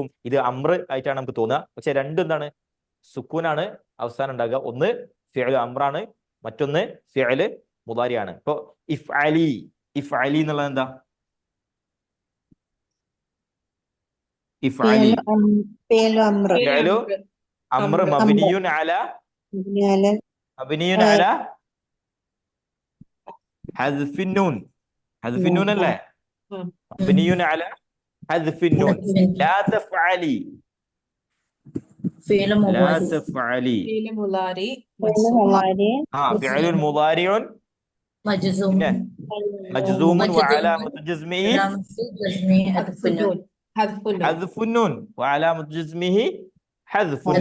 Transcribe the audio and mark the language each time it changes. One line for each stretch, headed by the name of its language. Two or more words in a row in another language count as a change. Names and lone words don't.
Malayalam: ഇത് അമ്ര ആയിട്ടാണ് നമുക്ക് തോന്നുക. പക്ഷെ രണ്ടും എന്താണ്? സുക്കൂനാണ് അവസാനം ഉണ്ടാകുക. ഒന്ന് ഫിഅല് അമ്രാണ്, മറ്റൊന്ന് ഫിഅല് മുദാരിയാണ്. ഇപ്പൊ
Arabic: افعلي افعلي
Malayalam: എന്നുള്ളത് എന്താ?
Arabic: افعلي فعل أمر فعل أمر مبني على مبني على مبني على حذف النون. حذف النون അല്ലേ? مبني على حذف النون. لا تفعلي فعل لا مضارع تفعلي. فعل مضارع فعل منصوب مضارع فعل مضارع مجزوم പിന്നെ مجزوم مجزوم وعلامة جزمه علامة جزمه حذف حذف النون النون حذف النون حذف النون وعلامة جزمه حذف حذف